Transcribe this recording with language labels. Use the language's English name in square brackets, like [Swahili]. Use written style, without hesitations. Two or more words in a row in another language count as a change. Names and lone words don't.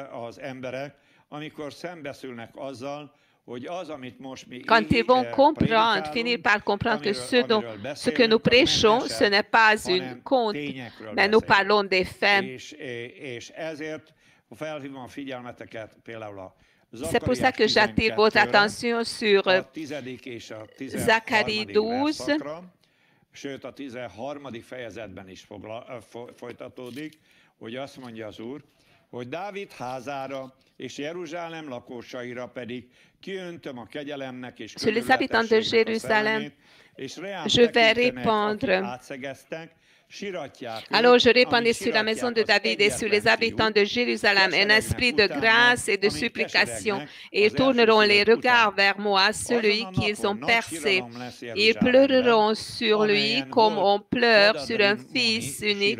[French] Quand ils vont comprendre, finir par comprendre que ce que nous prêchons, ce n'est pas une conte, mais nous parlons des faits. C'est pour ça que j'attire votre attention sur Zacharie 12. [Hungarian] Sőt, a 13. fejezetben is folytatódik, hogy azt mondja az Úr, hogy Dávid házára és Jeruzsálem lakósaira pedig kiöntöm a kegyelemnek és könyörületességnek a szellemét, és reám tekintenek, akik átszegeztek. [French] Alors je répandrai sur la maison de David et sur les habitants de Jérusalem un esprit de grâce et de supplication. Et ils tourneront les regards vers moi, celui qu'ils ont percé. Ils pleureront sur lui comme on pleure sur un fils unique.